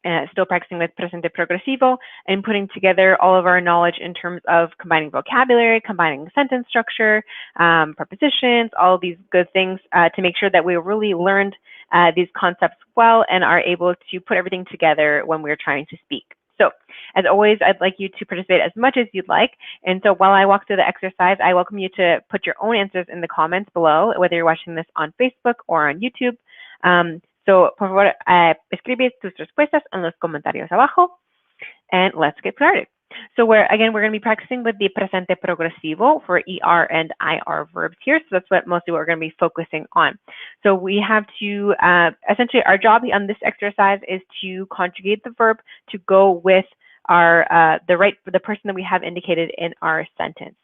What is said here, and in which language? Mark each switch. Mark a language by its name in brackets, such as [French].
[English] Still practicing with Presente Progresivo and putting together all of our knowledge in terms of combining vocabulary, combining sentence structure, prepositions, all these good things to make sure that we really learned these concepts well and are able to put everything together when we're trying to speak. So, as always, I'd like you to participate as much as you'd like. And so while I walk through the exercise, I welcome you to put your own answers in the comments below, whether you're watching this on Facebook or on YouTube. [Spanish] So, por favor, escribe tus respuestas en los comentarios abajo, [English] and let's get started. So we're going to be practicing with the presente progresivo for ER and IR verbs here. So that's mostly what we're going to be focusing on. So we have to, essentially our job on this exercise is to conjugate the verb to go with our, the person that we have indicated in our sentence.